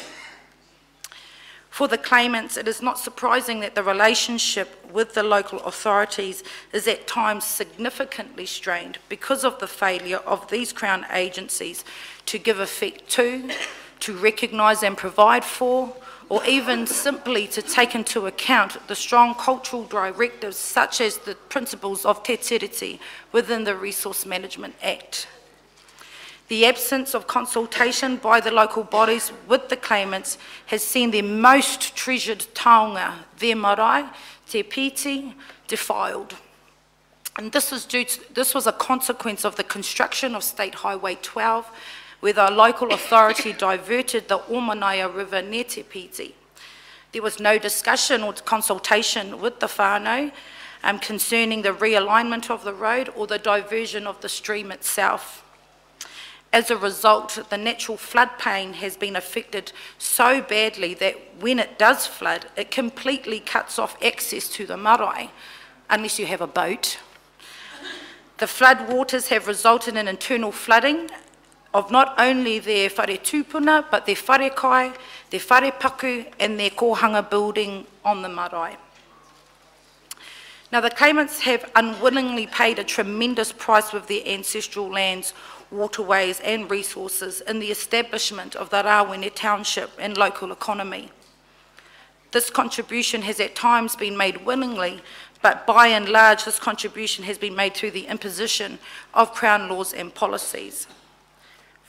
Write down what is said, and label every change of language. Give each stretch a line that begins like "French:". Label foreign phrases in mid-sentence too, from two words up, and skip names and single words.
English: For the claimants, it is not surprising that the relationship with the local authorities is at times significantly strained because of the failure of these Crown agencies to give effect to recognise and provide for, or even simply to take into account the strong cultural directives such as the principles of Te Tiriti within the Resource Management Act. The absence of consultation by the local bodies with the claimants has seen their most treasured taonga, their marae,
Māori: te piti,
English: defiled. And this was a consequence of the construction of State Highway 12, where the local authority diverted the Omanaya River near
Māori: te piti.
English: There was no discussion or consultation with the whānau concerning the realignment of the road or the diversion of the stream itself. As a result, the natural floodplain has been affected so badly that when it does flood, it completely cuts off access to the marae, unless you have a boat. The flood waters have resulted in internal flooding of not only their
Māori: whare tūpuna,
English: but their
Māori: whare kai,
English: their
Māori: whare paku,
English: and their kohanga building on the marae. Now, the claimants have unwillingly paid a tremendous price with their ancestral lands, waterways and resources in the establishment of the Rawene township and local economy. This contribution has at times been made willingly, but by and large this contribution has been made through the imposition of Crown laws and policies.